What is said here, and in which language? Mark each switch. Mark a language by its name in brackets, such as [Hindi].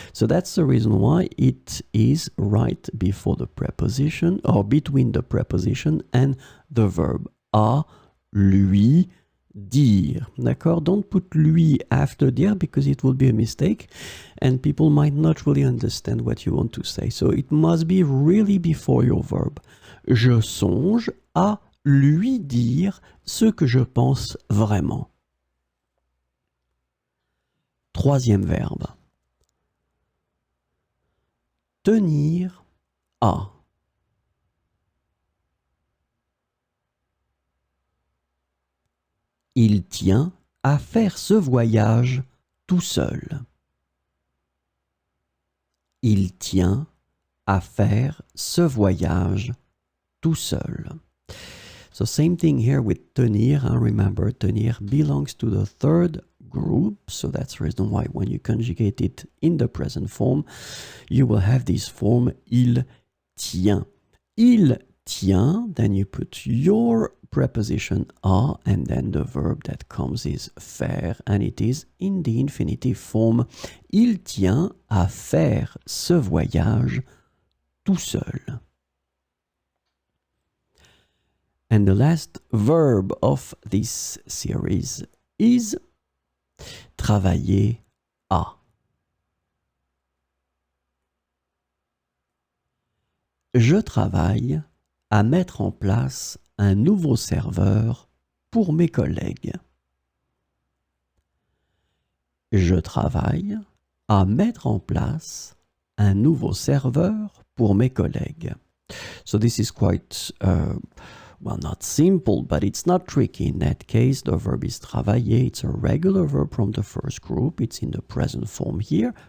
[English] So that's the reason why it is right before the preposition, or between the preposition and the verb. [French] À, lui, dire. D'accord? [English] Don't put lui after dire because it will be a mistake and people might not really understand what you want to say. So it must be really before your verb. [French] Je songe à lui dire ce que je pense vraiment. Troisième verbe. Tenir à. Il tient à faire ce voyage tout seul. Il tient à faire ce voyage tout seul. [English] So same thing here with tenir. Remember, tenir belongs to the third group, so that's the reason why when you conjugate it in the present form, you will have this form [French] il tient. Il tient, [English] then you put your preposition à, and then the verb that comes is faire, and it is in the infinitive form. [French] Il tient à faire ce voyage tout seul. [English] And the last verb of this series is travailler à. [French] Je travaille à mettre en place un nouveau serveur pour mes collègues. Je travaille à mettre en place un nouveau serveur pour mes collègues. [English] So this is quite well, not simple, but it's not tricky. In that case, the verb is travailler. It's a regular verb from the first group. It's in the present form here.